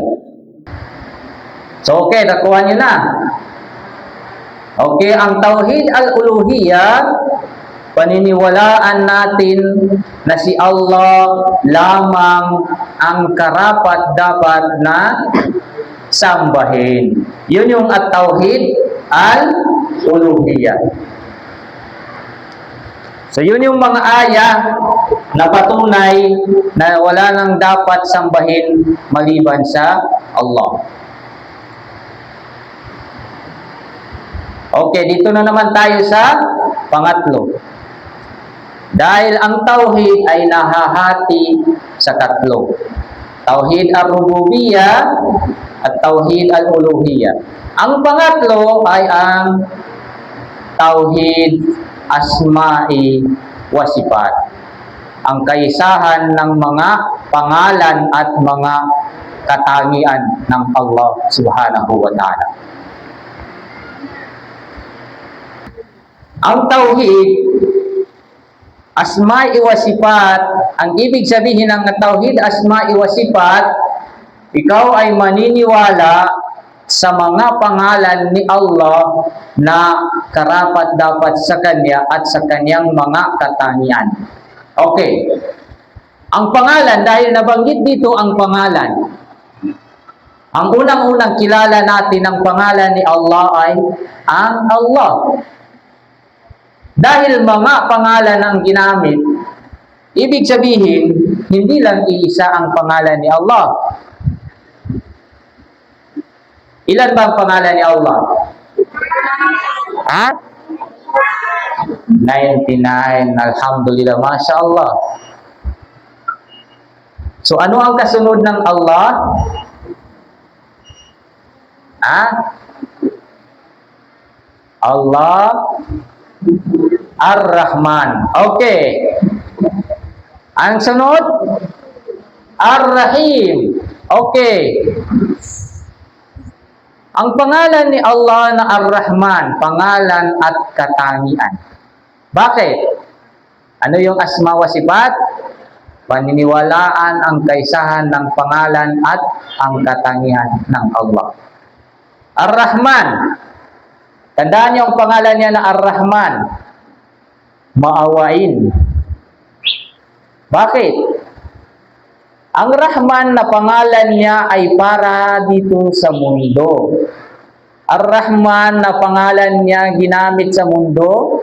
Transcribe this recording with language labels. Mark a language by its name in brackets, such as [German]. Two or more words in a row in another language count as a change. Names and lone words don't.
[Filipino] So, okay, nakuha nyo na. Okay, ang [Arabic] توحيد الألوهية, [Filipino] paniniwalaan natin na si Allah lamang ang karapat-dapat na sambahin. Yun yung [Arabic] التوحيد الألوهية. [Filipino] So yun yung mga aya na patunay na wala nang dapat sambahin maliban sa Allah. Okay, dito na naman tayo sa pangatlo. Dahil ang tauhid ay nahahati sa tatlo. [Arabic] توحيد الربوبية at توحيد الألوهية. [Filipino] Ang pangatlo ay ang [Arabic] توحيد الأسماء والصفات. [Filipino] Ang kaisahan ng mga pangalan at mga katangian ng Allah [Arabic] سبحانه وتعالى. Ang توحيد الأسماء والصفات, [Filipino] ang ibig sabihin ng [Arabic] توحيد الأسماء والصفات, [Filipino] ikaw ay maniniwala sa mga pangalan ni Allah na karapat-dapat sa Kanya at sa Kanyang mga katangian. Okay. Ang pangalan, dahil nabanggit dito ang pangalan, ang unang-unang kilala natin ng pangalan ni Allah ay ang Allah. Dahil mga pangalan ang ginamit, ibig sabihin, hindi lang iisa ang pangalan ni Allah. Ilan ba ang pangalan ni Allah? [Arabic] Ha? 99. الحمد لله. ما شاء الله. [Filipino] So, ano ang kasunod ng Allah? Ha? Allah Ar-Rahman. Okay. Ang sunod? Ar-Rahim. Okay. Ang pangalan ni Allah na Ar-Rahman, pangalan at katangian. Bakit? Ano yung [Arabic] أسماء وصفات? [Filipino] Paniniwalaan ang kaisahan ng pangalan at ang katangian ng Allah. Ar-Rahman. Tandaan niyo ang pangalan niya na Ar-Rahman. Maawain. Bakit? Ang Rahman na pangalan niya ay para dito sa mundo. Ar-Rahman na pangalan niya ginamit sa mundo.